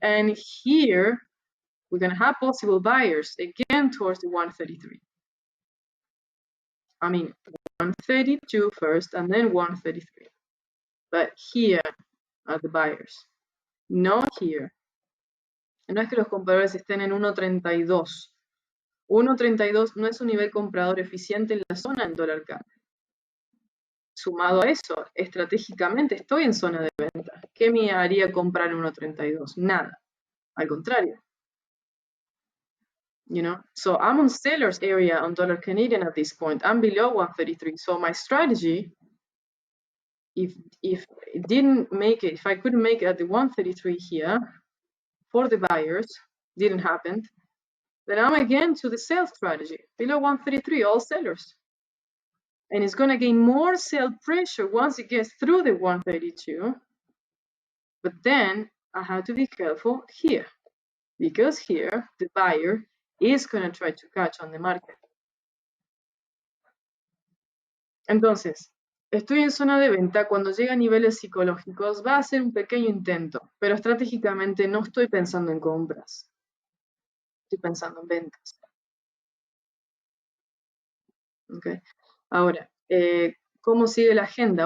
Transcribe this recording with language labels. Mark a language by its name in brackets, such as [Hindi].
[English] And here, we're going to have possible buyers again towards the 133. I mean, 132 first and then 133. But here are the buyers, not here. [Spanish] No es que los compradores estén en 1.32. 1.32 no es un nivel comprador eficiente en la zona en dólar CAD. Sumado a eso, estratégicamente estoy en zona de venta. ¿Qué me haría comprar en 1.32? Nada. Al contrario. [English] You know, so I'm on seller's area on dollar Canadian at this point. I'm below 133. So my strategy, if it didn't make it, if I couldn't make it at the 133 here for the buyers, didn't happen, then I'm again to the sell strategy. Below 133, all sellers. And it's going to gain more sell pressure once it gets through the 132. But then I have to be careful here, because here the buyer is going to try to catch on the market. [Spanish] Entonces, estoy en zona de venta. Cuando llega a niveles psicológicos va a ser un pequeño intento, pero estratégicamente no estoy pensando en compras. Estoy pensando en ventas. Okay. Ahora, ¿cómo sigue la agenda?